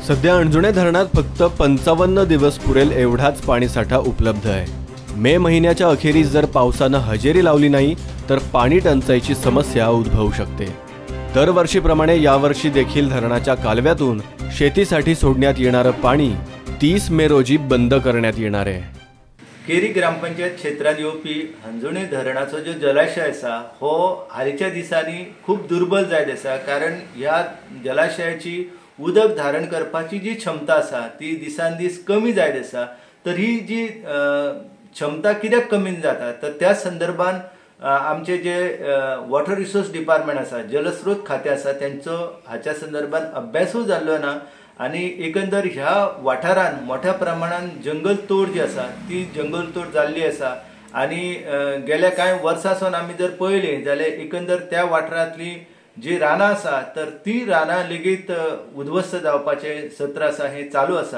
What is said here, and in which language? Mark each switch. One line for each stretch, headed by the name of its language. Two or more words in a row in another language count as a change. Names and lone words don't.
Marathi: सध्या हणजुणे धरणात फक्त 55 दिवस पुरेल एवढाच पाणीसाठा उपलब्ध आहे। मे महिन्याच्या अखेरीस जर पावसानं हजेरी लावली नाही तर पाणी टंचाईची समस्या उद्भवू शकते। दरवर्षीप्रमाणे यावर्षी देखील धरणाच्या कालव्यातून शेतीसाठी सोडण्यात येणारं पाणी 30 मे रोजी बंद करण्यात येणार आहे।
Konkani: केरी ग्रामपंचायत क्षेत्रात येवपी हणजुणे धरणाचो जो जलाशय आसा हो हालींच्या दिसांनी खूप दुर्बल जायत आसा, कारण ह्या जलाशयाची उदक धारण करपाची जी क्षमता आसा ती दिसान दीस कमी जायत आसा। तर ही जी क्षमता कित्याक कमी जाता तर त्या संदर्भान आमचे जे
English: water resource department
Konkani: आसा, जलस्रोत खातें आसा, त्यांचो हाच्या संदर्भान अभ्यासूय जाल्लो ना आणि एकंदर ह्या वाठारान मोठ्या प्रमाणात जंगल तोड जी आसा ती जंगल तोड जाल्ली आसा आणि गेल्या कांय वर्सांसून आमी जर पळयलें जाल्यार एकंदर त्या वाठारांतली जी रानां आसा तर ती रानां लेगीत उद्ध्वस्त जावपाचे सत्र आसा हे चालू आसा।